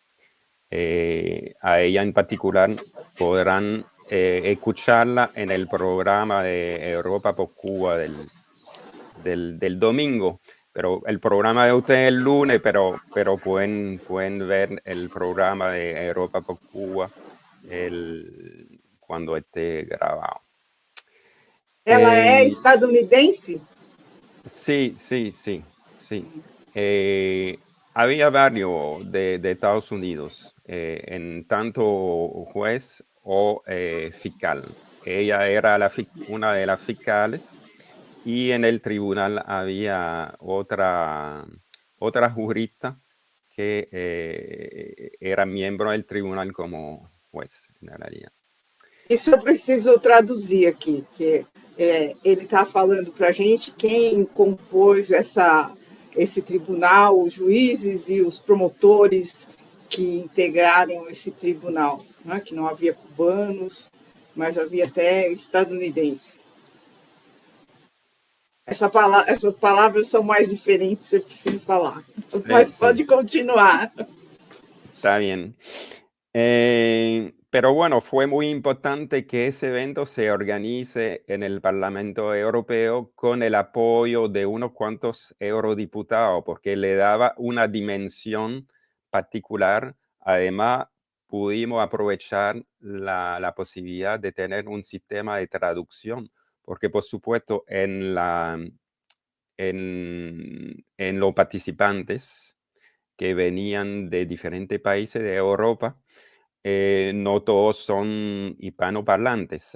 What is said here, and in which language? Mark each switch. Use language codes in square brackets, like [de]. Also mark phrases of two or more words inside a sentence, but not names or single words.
[es] A ella en particular podrán escucharla en el programa de Europa por Cuba del domingo. pero el programa de usted es el lunes, pero pueden ver el programa de Europa por Cuba cuando esté grabado. [pt] Ela é estadunidense? [es] Sí. Había varios de Estados Unidos, en tanto juez o fiscal. Ella era una de las fiscales y en el tribunal había otra jurista que era miembro del tribunal como juez, en realidad. [pt] Isso eu preciso traduzir aqui, que ele está falando para a gente quem compôs esse tribunal, os juízes e os promotores que integraram esse tribunal, né? Que não havia cubanos, mas havia até estadunidenses. Essas palavras são mais diferentes, eu preciso falar. Mas pode continuar. [es] Está bien. Pero bueno, fue muy importante que ese evento se organice en el Parlamento Europeo con el apoyo de unos cuantos eurodiputados, porque le daba una dimensión particular. Además, pudimos aprovechar la posibilidad de tener un sistema de traducción, porque por supuesto en los participantes que venían de diferentes países de Europa, no todos son hispanoparlantes.